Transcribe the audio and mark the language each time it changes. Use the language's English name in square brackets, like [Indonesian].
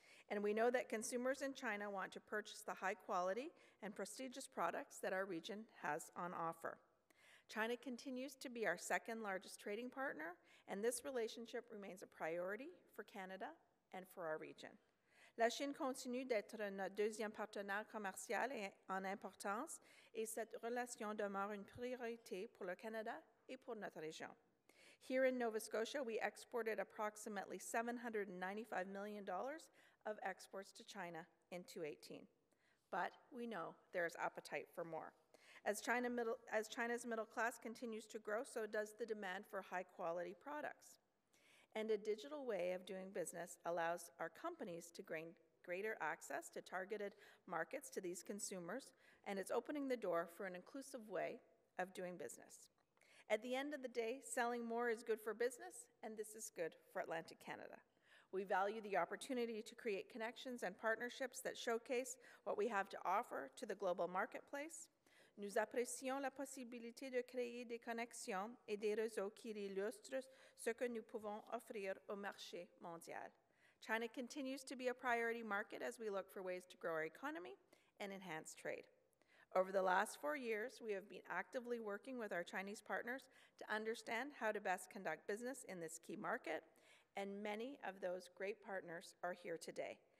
[English] And we know that consumers in China want to purchase the high quality and prestigious products that our region has on offer. China continues to be our second largest trading partner, and this relationship remains a priority for Canada and for our region. [French] La Chine continue d'être notre deuxième partenaire commercial en importance, et cette relation demeure une priorité pour le Canada et pour notre région. [English] Here in Nova Scotia, we exported approximately $795 million of exports to China in 2018. But we know there is appetite for more. As China's middle class continues to grow, so does the demand for high-quality products. And a digital way of doing business allows our companies to gain greater access to targeted markets to these consumers, and it's opening the door for an inclusive way of doing business. At the end of the day, selling more is good for business, and this is good for Atlantic Canada. We value the opportunity to create connections and partnerships that showcase what we have to offer to the global marketplace. [French] Nous apprécions la possibilité de créer des connexions et des réseaux qui illustrent ce que nous pouvons offrir au marché mondial. [English] China continues to be a priority market as we look for ways to grow our economy and enhance trade. Over the last 4 years, we have been actively working with our Chinese partners to understand how to best conduct business in this key market, and many of those great partners are here today.